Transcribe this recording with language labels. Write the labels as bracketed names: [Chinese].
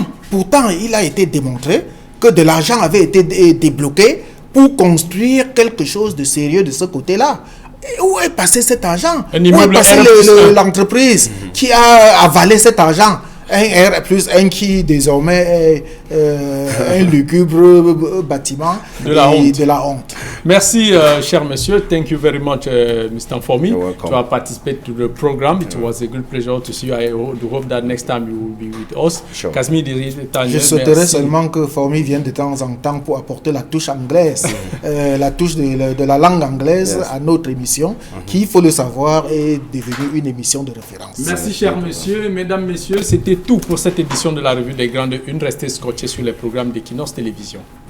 [French] Pourtant, il a été démontré que de l'argent avait été débloqué pour construire quelque chose de sérieux de ce côté-là. Et où est passé cet argent? Où est passé l'entreprise qui a avalé cet argent? Un R plus un qui désormais est un lugubre bâtiment de la honte. Merci, cher monsieur. [English] Thank you very much, Mr. Nfomi, to have participated to the program. It was a good pleasure to see you. I hope that next time you will be with us. Sure. [French] Je souhaiterais seulement que Fomi vienne de temps en temps pour apporter la touche anglaise, la touche de la langue anglaise à notre émission, qui, il faut le savoir, est devenue une émission de référence. Merci, cher monsieur. Mesdames, messieurs, c'était tout pour cette édition de la revue des Grandes Unes. Restez scotchés sur les programmes d'Equinox Télévision.